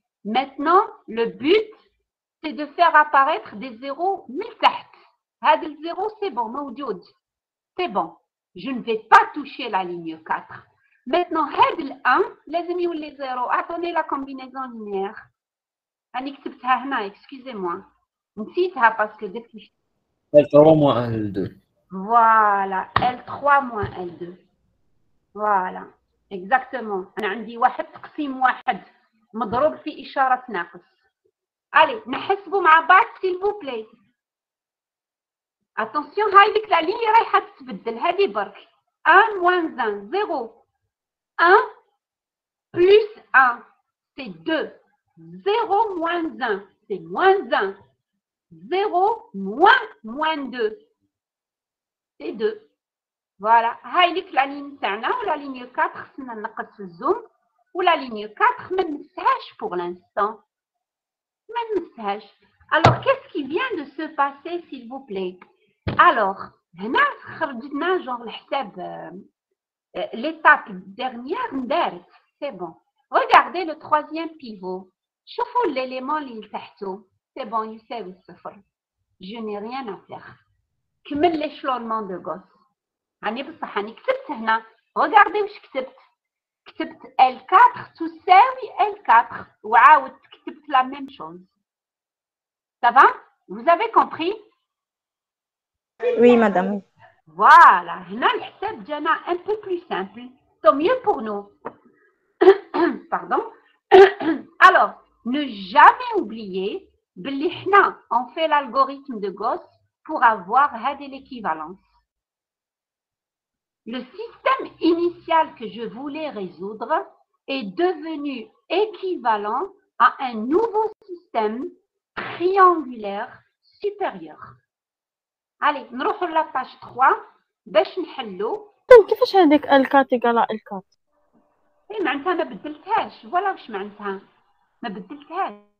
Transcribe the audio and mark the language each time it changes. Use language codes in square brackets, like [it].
[fr] Maintenant, le but, c'est de faire apparaître des zéros multahts. Had le zéro, c'est bon, موجود. C'est bon. Je ne vais pas toucher la ligne 4. Maintenant, had le 1, [ar] لازم يولي 0. [fr] Attendez la combinaison linéaire. [ar] أنا كتبتها هنا, [fr] excusez-moi. [ar] نسيتها [fr] parce que depuis. L3 moins L2. Voilà, L3 moins L2. Voilà, exactement. [ar] أنا عندي واحد تقسيم واحد مضروب في إشارة ناقص. [fr] Allez, [ar] نحسبوا مع بعض [fr] s'il vous plaît. [ar] Attention, هاي ديك لا ليني رايحة تتبدل هذه برك. [fr] 1 moins 1, 0. 1 plus 1, c'est 2. 0 moins 1, c'est moins 1. 0 moins 2, c'est 2. Voilà. [ar] هاي لك la ligne تاعنا ولا ligne 4 خصنا نقص في الزوم ولا ligne 4 ما نمسهاش [fr] pour l'instant. [ar] ما نمسهاش. [fr] Alors, qu'est-ce qui vient de se passer, s'il vous plaît? Alors, هنا خرجنا genre الحساب l'étape dernière ندارت. C'est bon. Regardez le troisième pivot. [ar] شوفوا l'élément اللي تحته. [fr] C'est bon, [ar] يساوي الصفر. [fr] Je n'ai rien à faire. كمل l'échelonnement de Gauss. [ar] يعني بصح أنا كتبت هنا. Regardez واش كتبت. كتبت L4 تساوي L4 وعاودت كتبت la même chose. [fr] Ça va? Vous avez compris? Oui, madame. Voilà. [ar] هنا الحساب جانا [fr] un peu plus simple. Tant mieux pour nous. Pardon. Alors, ne jamais oublier [ar] بلي حنا [fr] on fait l'algorithme de Gauss pour avoir هذه l'équivalence. Le système initial que je voulais résoudre est devenu équivalent à un nouveau système triangulaire supérieur. [ar] Allez, نروحوا [fr] la page 3 [ar] باش نحلو. كيفاش هذيك L4 égale L4؟ اي معناتها ما بدلتهاش. ولا واش معناتها ما بدلتهاش.